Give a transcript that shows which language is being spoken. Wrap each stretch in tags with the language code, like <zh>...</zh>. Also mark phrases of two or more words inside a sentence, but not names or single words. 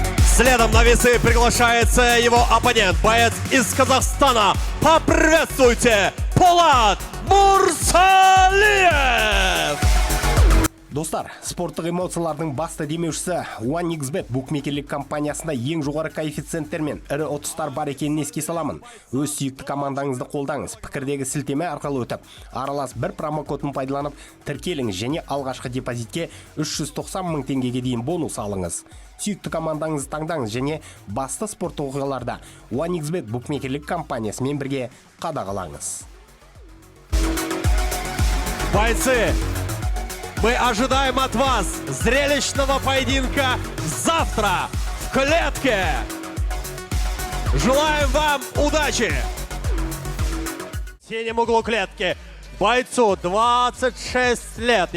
<ru>Следом на весы приглашается его оппонент, боец из Казахстана. Поприветствуйте, Полат Мурсалиев!</ru> <kk>Достар, спорттық эмоциялардың басты демеушісі OneXBet букмекерлік компаниясында ең жоғары коэффициенттермен ірі ұтыстар бар екенін еске саламын. Өз сүйікті командаңызды қолдаңыз. Пікірдегі сілтеме арқылы өтіп, аралас бір промокодын пайдаланып, тіркеліңіз және алғашқы депозитке 390 мың теңгеге дейін бонус алыңыз. Сүйікті командаңызды таңдаңыз және басты спорттық оқиғаларда OneXBet букмекерлік компаниясымен бірге қадағалаңыз.</kk> <ru>Бойцы! Мы ожидаем от вас зрелищного поединка завтра в клетке. Желаем вам удачи! В синем углу клетки бойцу 26 лет.</ru>